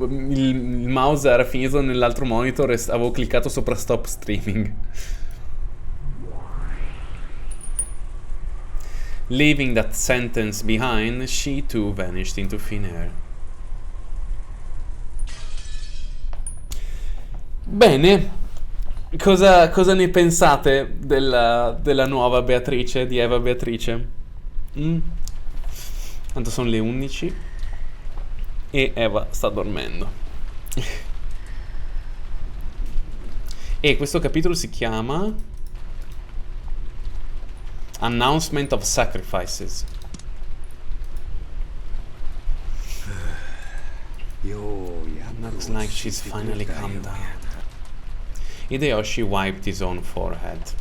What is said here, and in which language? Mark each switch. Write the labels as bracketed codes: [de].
[it] Il mouse era finito nell'altro monitor e avevo cliccato sopra stop streaming. [en] Leaving that sentence behind, she too vanished into thin air. [it] Bene, cosa ne pensate della nuova Beatrice, di Eva Beatrice? Tanto sono le 11 e Eva sta dormendo. E questo capitolo si chiama Announcement of Sacrifices. [en] Looks like she's finally calmed down. Hideyoshi wiped his own forehead.